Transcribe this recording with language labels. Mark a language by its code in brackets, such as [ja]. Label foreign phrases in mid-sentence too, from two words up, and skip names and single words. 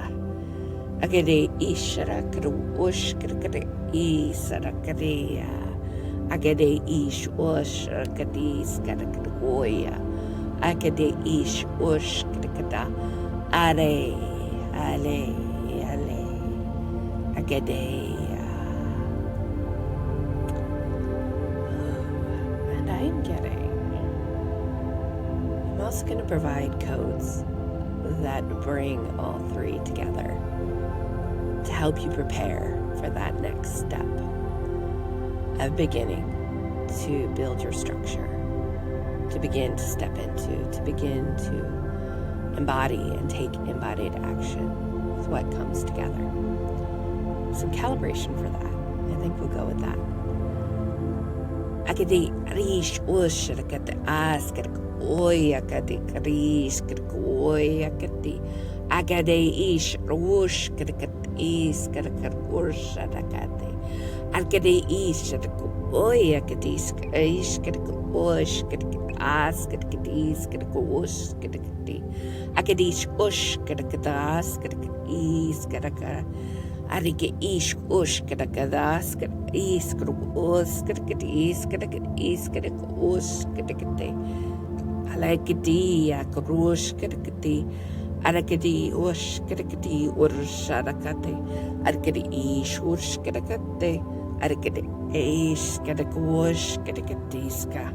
[en] Akade ishara kadu oshkadakada isarakadea. Akade ish oshkadis kadakadoya. Akade ish oshkadakada. Ale. Akadea. And I'm getting. I'm also going to provide codes that bring all three together to help you prepare for that next step of beginning to build your structure, to begin to step into, to begin to embody and take embodied action with what comes together. Some calibration for that. I think we'll go with that. Akadi rish ushrakata askar oya kadi karish oya kadi agade ish rush kadakat is kadakar ushrakate akade ish oya kadis ish kadak osh kadak as kadak is kadak osh kadakati akadish ush kadakadas kadak is kadakar Arike ish ush kadakadas kad is kaduk os kadakat is kadak os kadakate. Alakati akrush kadakati. Arakadi ushkadakati ursharakate. Arakadi ish urshkadakate. Arakadi ish kadakushkadakatiska.